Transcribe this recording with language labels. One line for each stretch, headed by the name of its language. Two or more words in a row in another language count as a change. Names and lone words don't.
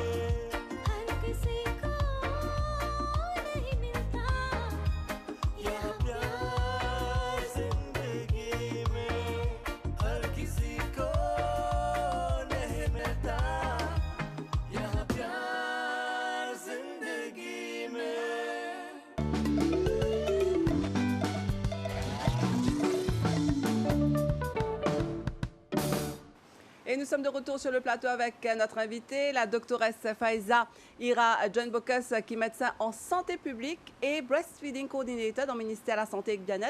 Hindi: हर किसी को नहीं मिलता यहाँ प्यार जिंदगी में हर किसी को नहीं मिलता यहाँ प्यार जिंदगी में
French: Et nous sommes de retour sur le plateau avec notre invitée, la doctoresse Faiza Ira John Bocas, qui est médecin en santé publique et
English: breastfeeding coordinator
French: dans le ministère de la Santé et du Bien-être.